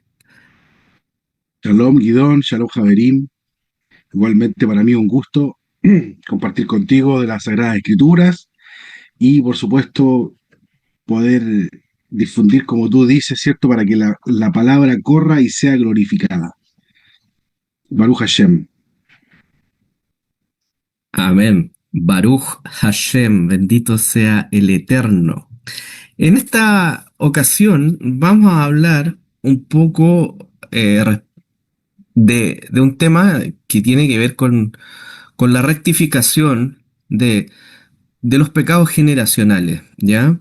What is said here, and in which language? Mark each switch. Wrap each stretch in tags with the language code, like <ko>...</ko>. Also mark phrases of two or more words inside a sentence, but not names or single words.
<he>שלום, Guidón, שלום, חברים.</he> <es>Igualmente para mí un gusto compartir contigo de las Sagradas Escrituras y, por supuesto, poder difundir, como tú dices, ¿cierto? Para que la palabra corra y sea glorificada.</es> <he>ברוך השם. אמן. ברוך השם,</he> <es>bendito sea el Eterno. En esta ocasión vamos a hablar un poco de un tema que tiene que ver con la rectificación de los pecados generacionales, ¿ya?</es>